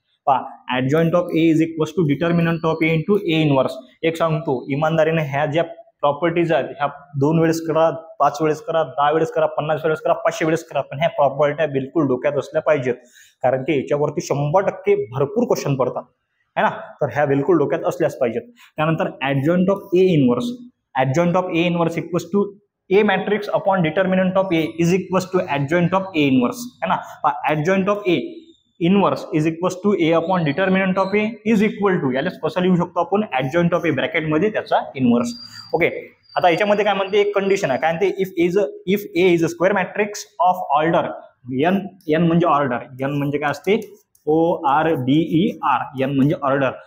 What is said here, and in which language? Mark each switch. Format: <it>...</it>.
<en>पहा adjoint of A is equals to determinant of A into A inverse.</en> <mr>एक सांगतो इमानदारीने, ह्या ज्या प्रॉपर्टीज आहेत ह्या 2 वेळेस करा, 5 वेळेस करा, 10 वेळेस करा, 50 वेळेस करा, 500 वेळेस करा, पण ह्या प्रॉपर्ट्या बिलकुल डोक्यात असल्या पाहिजेत, कारण की याच्यावरती 100% भरपूर क्वेश्चन पडतात</mr> <hi>है ना.</hi> <mr>तर ह्या बिलकुल डोक्यात असल्याच पाहिजेत.</mr> <en>त्यानंतर adjoint of A inverse, adjoint of A inverse equals to A matrix upon determinant of A is equals to adjoint of A inverse</en> <hi>है ना.</hi> <en>adjoint of A inverse is equals to A upon determinant of A is equal to,</en> <mr>याला कसं लिहू शकतो आपण,</mr> <en>Adjoint of A ब्रॅकेटमध्ये त्याचा inverse.</en> <mr>Okay, आता याच्यामध्ये काय म्हणते, एक कंडिशन आहे, काय म्हणते,</mr> <en>if A is a square matrix of order n,</en> <mr>N म्हणजे ऑर्डर, एन म्हणजे काय असते, ORDER, एन म्हणजे ऑर्डर.</mr>